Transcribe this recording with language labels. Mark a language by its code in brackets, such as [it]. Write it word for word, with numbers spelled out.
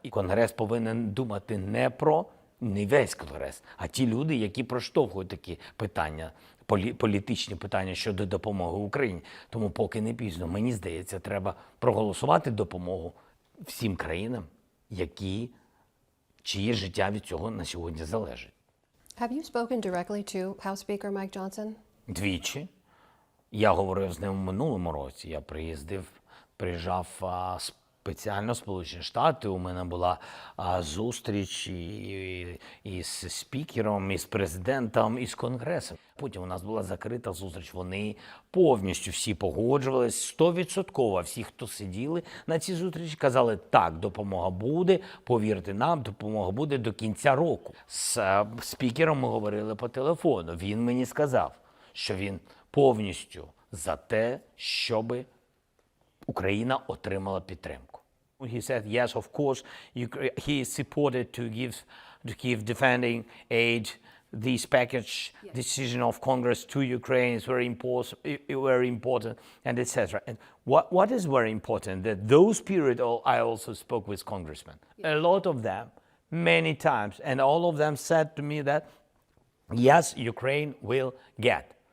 [uk] І Конгрес повинен думати не про, не весь Конгрес, а ті люди, які проштовхують такі питання, полі- політичні питання щодо допомоги Україні. Тому поки не пізно, мені здається, треба проголосувати допомогу всім країнам, які, чиє життя від цього на сьогодні залежить. [en] Have you spoken directly to House Speaker Mike Johnson? [uk] Двічі. Я говорив з ним в минулому році. Я приїздив, приїжджав а, спеціально в Сполучені Штати. У мене була а, зустріч і, і, і з спікером, і з президентом, і з Конгресом. Потім у нас була закрита зустріч. Вони повністю всі погоджувались, стовідсотково. Всі, хто сиділи на цій зустрічі, казали, так, допомога буде, повірте нам, допомога буде до кінця року. З а, спікером ми говорили по телефону. Він мені сказав, що він повністю за те, щоб Україна отримала підтримку. [en] He said, yes, of course, Ukra- he is supported to give, to give defending aid. This package decision of Congress to Ukraine is very important, very important, and et cetera. And what, what is very important, that those period, all, I also spoke with congressmen, a lot of them, many times, and all of them said to me that, yes, Ukraine will get.